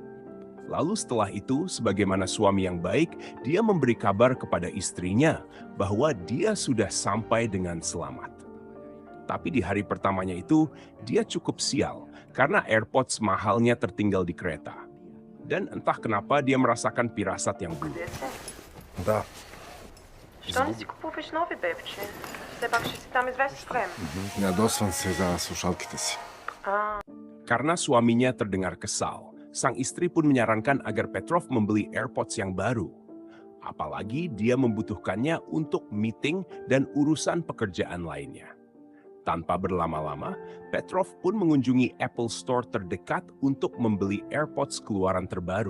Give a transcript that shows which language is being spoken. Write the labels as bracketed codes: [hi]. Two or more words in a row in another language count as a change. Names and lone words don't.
[id] Lalu setelah itu, sebagaimana suami yang baik, dia memberi kabar kepada istrinya bahwa dia sudah sampai dengan selamat. Tapi di hari pertamanya itu, dia cukup sial karena AirPods mahalnya tertinggal di kereta. Dan entah kenapa dia merasakan pirasat yang buruk. [bg] Да. Що не си купуваш нови, бебче? Все пак ще си там известно време. Ядосвам се за слушалките си. [id] Karena suaminya terdengar kesal, sang istri pun menyarankan agar Petrov membeli AirPods yang baru. Apalagi dia membutuhkannya untuk meeting dan urusan pekerjaan lainnya. Tanpa berlama-lama, Petrov pun mengunjungi Apple Store terdekat untuk membeli AirPods keluaran terbaru.